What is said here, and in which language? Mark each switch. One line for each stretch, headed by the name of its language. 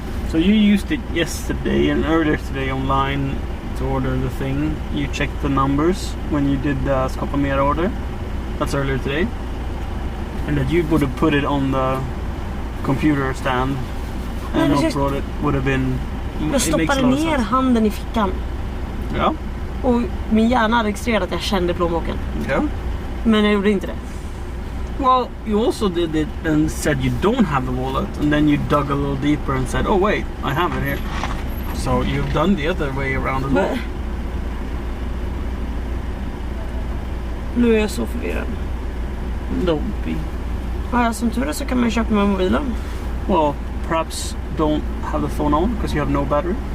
English: So you used it yesterday and earlier today online to order the thing. You checked the numbers when you did the Skapamera order. That's earlier today. And that you would have put it on the computer stand and not brought it would have been...
Swedish: Jag stoppade ner handen i fickan. Ja. Och min hjärna registrerade att jag kände plånboken. Ja. Men jag gjorde inte det.
English: Well, you also did it and said you don't have the wallet, and then you dug a little deeper and said, oh wait, I have it here. So you've done the other way around as well.
Swedish: Nu är jag så förvirrad.
English: Don't be.
Swedish: Ja, som tur är så kan man ju köpa med mobilen.
English: Well, perhaps don't have the phone on because you have no battery.